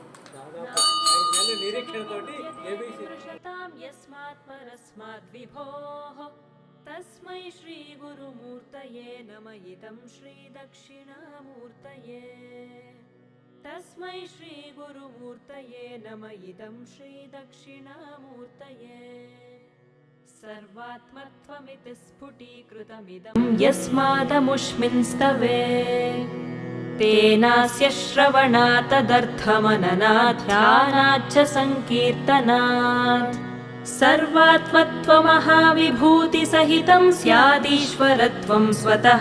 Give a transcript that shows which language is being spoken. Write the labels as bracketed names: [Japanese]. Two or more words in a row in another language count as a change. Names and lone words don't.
[Sanskrit] తస్మై శ్రీ గురుమూర్తయే నమ ఇదం శ్రీ దక్షిణామూర్తయే. తస్మై శ్రీ గురుమూర్తయే నమ ఇదం శ్రీ దక్షిణామూర్తయే. सर्वात्मत्वमिति स्फुटीकृतमिदं यस्मादमुष्मिन् स्तवे. तेनास्य श्रवणात् तदर्थमननात् ध्यानाच्च सङ्कीर्तनात् सर्वात्मत्वमहाविभूतिसहितं स्यादीश्वरत्वं स्वतः.